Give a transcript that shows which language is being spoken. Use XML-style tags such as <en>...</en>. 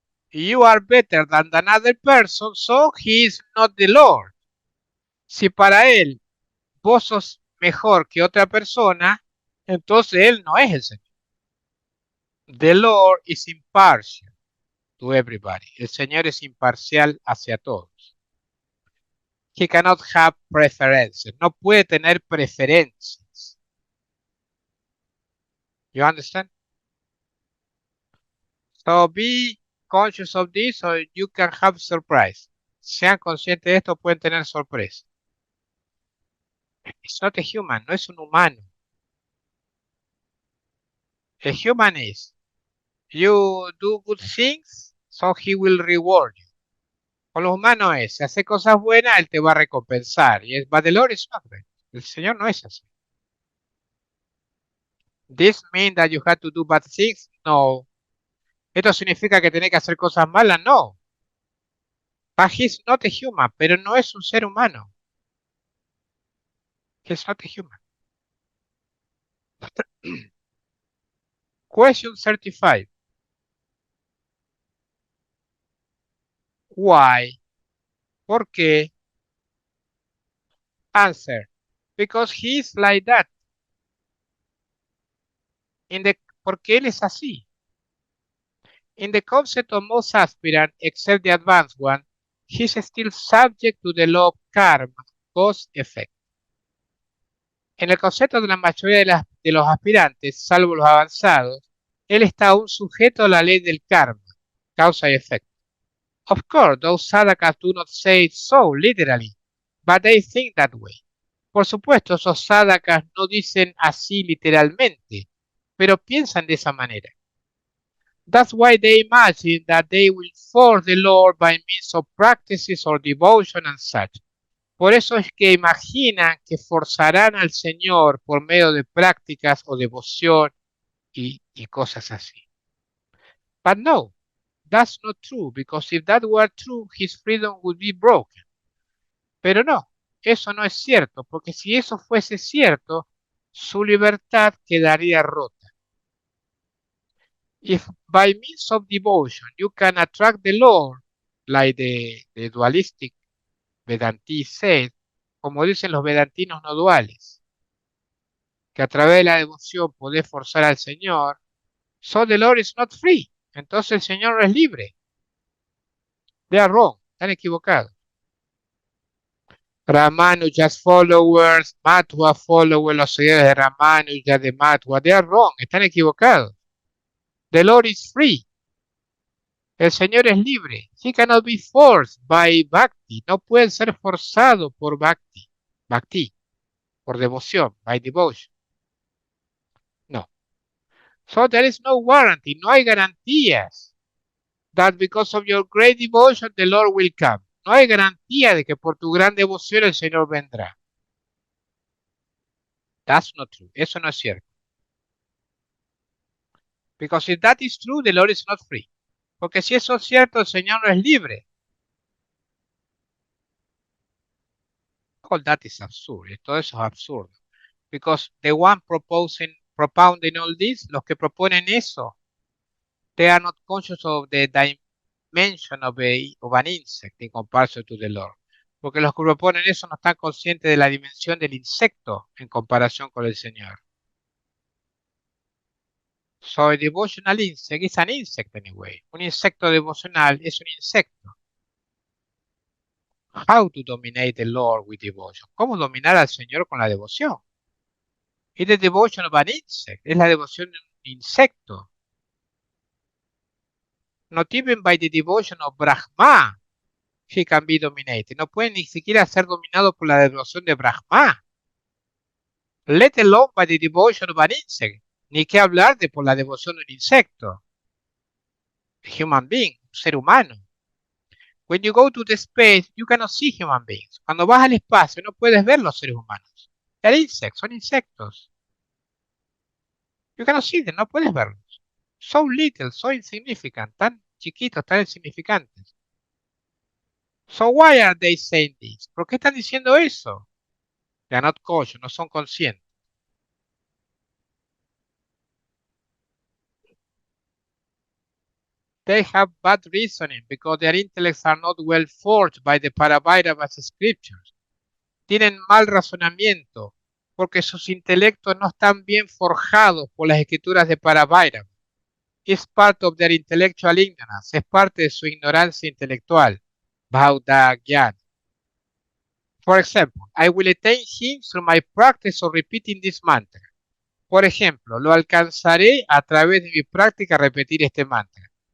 <en>You are better than another person, so he is not the Lord.</en> <es>Si para él vos sos mejor que otra persona, entonces él no es el Señor.</es> <en>The Lord is impartial to everybody.</en> <es>El Señor es imparcial hacia todos.</es> <en>He cannot have preferences.</en> <es>No puede tener preferencias.</es> <en>You understand? So be conscious of this so you can have surprise.</en> <es>Sean conscientes de esto, pueden tener sorpresa.</es> <en>It's not a human,</en> <es>no es un humano.</es> <en>A human is, you do good things, so he will reward you.</en> <es>Con los humanos es, si hace cosas buenas, él te va a recompensar. Y es,</es> <en>but the Lord is not that.</en> <es>El Señor no es así.</es> <en>This means that you have to do bad things? No.</en> <es>¿Esto significa que tenés que hacer cosas malas?</es> <en>No. But he's not a human,</en> <es>pero no es un ser humano.</es> <en>He's not a human. Question 35. Why?</en> <es>¿Por qué?</es> <en>Answer. Because he's like that.</en> <es>Porque él es así.</es> <en>In the concept of most aspirants, except the advanced one, he's still subject to the law of karma, cause effect.</en> <es>En el concepto de la mayoría de los aspirantes, salvo los avanzados, él está aún sujeto a la ley del karma, causa y efecto.</es> <en>Of course, those sadhakas do not say it so literally, but they think that way.</en> <es>Por supuesto, esos sadhakas no dicen así literalmente, pero piensan de esa manera.</es> <en>That's why they imagine that they will force the Lord by means of practices or devotion and such.</en> <es>Por eso es que imaginan que forzarán al Señor por medio de prácticas o devoción y cosas así.</es> <en>But no, that's not true, because if that were true, his freedom would be broken.</en> <es>Pero no, eso no es cierto, porque si eso fuese cierto, su libertad quedaría rota.</es> <en>If by means of devotion you can attract the Lord, like the dualistic Vedanti said,</en> <es>como dicen los vedantinos no duales, que a través de la devoción podés forzar al Señor,</es> <en>so the Lord is not free.</en> <es>Entonces el Señor no es libre.</es> <en>They are wrong,</en> <es>están equivocados.</es> <en>Ramanuja's followers, Matua followers,</en> <es>los seguidores de Ramanuja, de Matua,</es> <en>they are wrong,</en> <es>están equivocados.</es> <en>The Lord is free.</en> <es>El Señor es libre.</es> <en>He cannot be forced by bhakti.</en> <es>No puede ser forzado por bhakti.</es> <en>Bhakti,</en> <es>por devoción,</es> <en>by devotion. No. So there is no warranty.</en> <es>No hay garantías</es> <en>that because of your great devotion the Lord will come.</en> <es>No hay garantía de que por tu gran devoción el Señor vendrá.</es> <en>That's not true.</en> <es>Eso no es cierto.</es> <en>Because if that is true, the Lord is not free.</en> <es>Porque si eso es cierto, el Señor no es libre.</es> <en>All that is absurd.</en> <es>Todo eso es absurdo.</es> <en>Because the one propounding all this,</en> <es>los que proponen eso,</es> <en>they are not conscious of the dimension of an insect in comparison to the Lord.</en> <es>Porque los que proponen eso no están conscientes de la dimensión del insecto en comparación con el Señor.</es> <en>So a devotional insect is an insect anyway.</en> <es>Un insecto devocional es un insecto.</es> <en>How to dominate the Lord with devotion.</en> <es>¿Cómo dominar al Señor con la devoción?</es> <en>It's the devotion of an insect.</en> <es>Es la devoción de un insecto.</es> <en>Not even by the devotion of Brahma he can be dominated.</en> <es>No puede ni siquiera ser dominado por la devoción de Brahma.</es> <en>Let alone by the devotion of an insect.</en> <es>Ni que hablar de por la devoción de un insecto.</es> <en>A human being,</en> <es>un ser humano.</es> <en>When you go to the space, you cannot see human beings.</en> <es>Cuando vas al espacio, no puedes ver los seres humanos.</es> <en>They're insects,</en> <es>son insectos.</es> <en>You cannot see them,</en> <es>no puedes verlos.</es> <en>So little, so insignificant,</en> <es>tan chiquitos, tan insignificantes.</es> <en>So why are they saying this?</en> <es>¿Por qué están diciendo eso?</es> <en>They are not conscious,</en> <es>no son conscientes.</es> <en>They have bad reasoning because their intellects are not well forged by the Parabhairavas scriptures.</en> <es>Tienen mal razonamiento porque sus intelectos no están bien forjados por las escrituras de Parabhairava.</es> <en>It's part of their intellectual ignorance.</en> <es>Es parte de su ignorancia intelectual.</es> <en>Bhaudagyan. For example, I will attain him through my practice of repeating this mantra.</en> <es>Por ejemplo, lo alcanzaré a través de mi práctica repetir este mantra.</es>